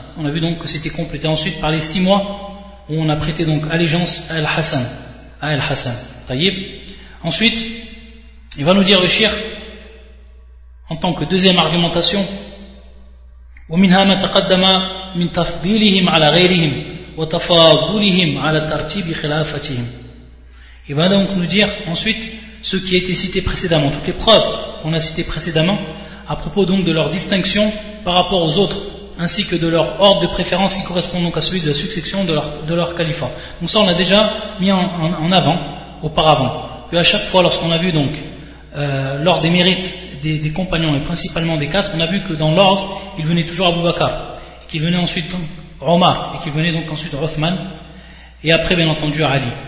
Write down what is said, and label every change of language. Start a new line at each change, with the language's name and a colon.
French: On a vu donc que c'était complété ensuite par les 6 mois où on a prêté donc allégeance à Al-Hassan, Tayyib. Ensuite, il va nous dire le shir, en tant que deuxième argumentation, وَمِنْهَا مَا تَقَدَّمَا
Arabic: من تفضيلهم على غيرهم وتفاضلهم على ترتيب خلافتهم.
French: Il va donc nous dire ensuite ce qui a été cité précédemment, toutes les preuves qu'on a citées précédemment à propos donc de leur distinction par rapport aux autres, ainsi que de leur ordre de préférence qui correspond donc à celui de la succession de leur califat. Donc ça, on l'a déjà mis en avant auparavant, que à chaque fois lorsqu'on a vu donc lors des mérites des compagnons et principalement des quatre, on a vu que dans l'ordre il venait toujours Abu Bakr, qu'il venait ensuite Omar, et qu'il venait donc ensuite Othman, et après bien entendu Ali.